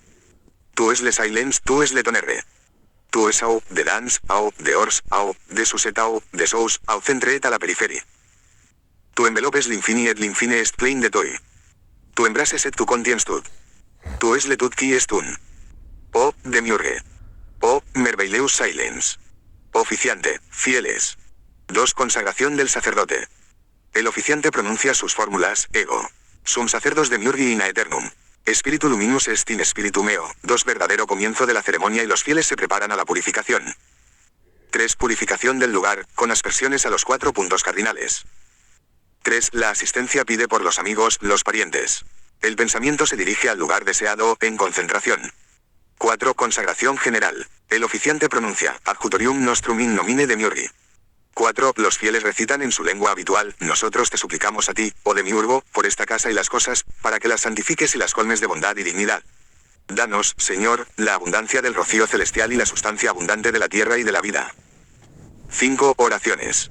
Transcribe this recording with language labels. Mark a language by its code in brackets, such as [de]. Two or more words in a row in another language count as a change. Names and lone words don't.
[fr] Tu es le silence, tu es le tonnerre. Tu es au, de dans, au, de hors, au, de suset au, de sous, au centre et à la périphérie. Tu envelopes l'infini et l'infini est plein de toi. Tu embrases et tu contiens tout. Tu es le tout qui est un. O, Demiurge. O, merveilleus silence. Oficiante, [es] fieles. 2. Consagración del sacerdote. El oficiante pronuncia sus fórmulas, [la] ego. Sum sacerdos demiurgi in aeternum. Spiritu luminus est in spiritu meo. [es] 2. Verdadero comienzo de la ceremonia y los fieles se preparan a la purificación. 3. Purificación del lugar, con aspersiones a los 4 puntos cardinales. 3. La asistencia pide por los amigos, los parientes. El pensamiento se dirige al lugar deseado, en concentración. 4. Consagración general. El oficiante pronuncia, [la] adjutorium nostrum in nomine demiurgi. [es] 4. Los fieles recitan en su lengua habitual, nosotros te suplicamos a ti, oh Demiurgo, por esta casa y las cosas, para que las santifiques y las colmes de bondad y dignidad. Danos, Señor, la abundancia del rocío celestial y la sustancia abundante de la tierra y de la vida. 5. Oraciones.